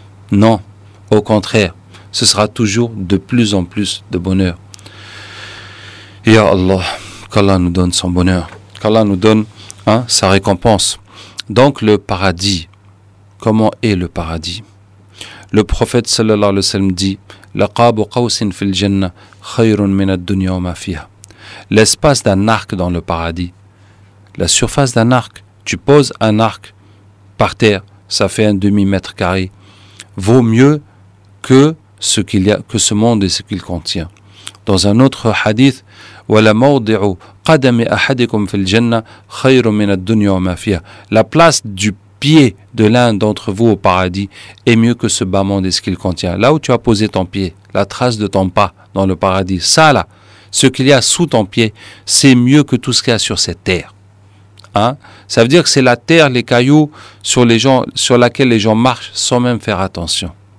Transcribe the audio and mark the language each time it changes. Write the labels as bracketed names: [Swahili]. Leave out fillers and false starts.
[French] Non, au contraire, ce sera toujours de plus en plus de bonheur. Ya Allah, qu'Allah nous donne son bonheur, qu'Allah nous donne sa récompense. Donc le paradis, comment est le paradis? Le prophète sallallahu alayhi wa sallam dit [Arabic] لَقَابُ قَوْسٍ فِي الْجَنَّةِ خَيْرٌ مِنَ الدُّنْيَا وَمَا فِيهَا. [French] L'espace d'un arc dans le paradis, la surface d'un arc, tu poses un arc par terre, ça fait un demi-mètre carré, vaut mieux que ce monde et ce qu'il contient. Dans un autre hadith, [Arabic] وَلَمَوْضِعُ قَدَمِ أَحَدِكُمْ فِي الْجَنَّةِ خَيْرٌ مِنَ الدُّنْيَا وَمَا فِيهَا. [French] La place du pied de l'un d'entre vous au paradis est mieux que ce bas monde et ce qu'il contient. Là où tu as posé ton pied, la trace de ton pas dans le paradis, ça là, ce qu'il y a sous ton pied, c'est mieux que tout ce qu'il y a sur cette terre. Ça veut dire que c'est la terre, les cailloux sur laquelle les gens marchent sans même faire attention.